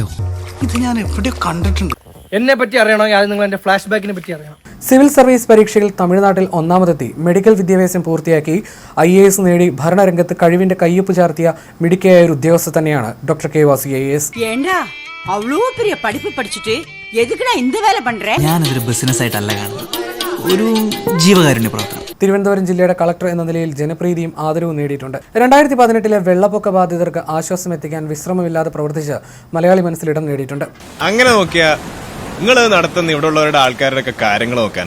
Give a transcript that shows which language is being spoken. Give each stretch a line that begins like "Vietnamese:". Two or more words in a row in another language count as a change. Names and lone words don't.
Malayalam: ഇത് ഞാൻ എവിടെയോ കണ്ടിട്ടുണ്ട്. എന്നെ പറ്റി അറിയണോ? നിങ്ങൾ എന്റെ ഫ്ലാഷ് ബാക്കിനെ പറ്റി അറിയണം.
English: civil service
Malayalam: പരീക്ഷയിൽ തമിഴ്നാട്ടിൽ ഒന്നാമതെത്തി മെഡിക്കൽ വിദ്യാഭ്യാസം പൂർത്തിയാക്കി IAS നേടി ഭരണരംഗത്ത് കഴിവിന്റെ കയ്യൊപ്പ് ചാർത്തിയ മിടുക്കിയായ ഒരു ഉദ്യോഗസ്ഥ തന്നെയാണ് ഡോക്ടർ കെ വാസുകി IAS.
Tamil: അவ்வளோ பெரிய படிப்பு படிச்சுட்டு எதுக்குடா இந்த வேலை பண்ற?
Malayalam: ഞാനതൊരു ബിസിനസ് ആയിട്ടല്ല കാണുന്നത്, ഒരു ജീവകാരുണ്യ പ്രവർത്തനം. തിരുവനന്തപുരം ജില്ലയുടെ കളക്ടർ എന്ന നിലയിൽ ജനപ്രീതിയും ആദരവും നേടിയിട്ടുണ്ട്. 2018 വെള്ളപ്പൊക്ക ബാധിതർക്ക് ആശ്വാസം എത്തിക്കാൻ വിശ്രമമില്ലാതെ പ്രവർത്തിച്ച് മലയാളി മനസ്സിലിടം നേടിയിട്ടുണ്ട്. അങ്ങനെ നോക്കിയാ നിങ്ങൾ നടത്തുന്ന ഇവിടെ ഉള്ളവരുടെ ആൾക്കാരുടെ ഒക്കെ കാര്യങ്ങൾ നോക്കാനാ.